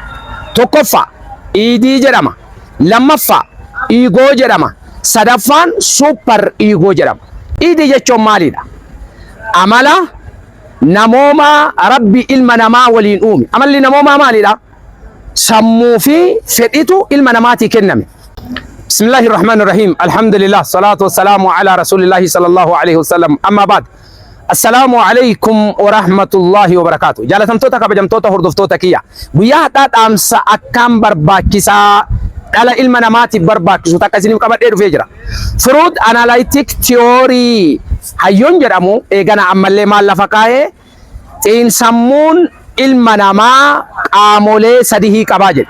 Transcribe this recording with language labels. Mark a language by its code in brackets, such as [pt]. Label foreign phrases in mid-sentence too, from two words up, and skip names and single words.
[om] Tokkoffaa iidii jedhama. Lammaffaa iigoo jedhama. Sadaffaan [en] suupper iigoo [om] jedhama. Iidii jechuun maalidha? Amala namooma rabbi ilma namaa waliin uume. Amalli namoomaa maalidha? Sammuu fi fedhitu ilma namaatii kenname. [ar] بسم الله الرحمن الرحيم. Alhamdulillah. الصلاة والسلام على رسول الله صلى الله عليه وسلم. أما بعد. السلام عليكم ورحمة الله وبركاته. [om] Jaalatamtoota kabajamtoota hordoftoota kiyya. Guyyaa hadhaa dhaamsa akkaan barbaachisaa dhala ilma namaatiif barbaachisu takka isiniif qabadhee dhufee jira. [en] Fruit analytic theory [om] hayyoon jedhamu eegana ammallee maal lafa kaa'ee xiin sammuun ilma namaa qaamolee sadii qabaa jedhe.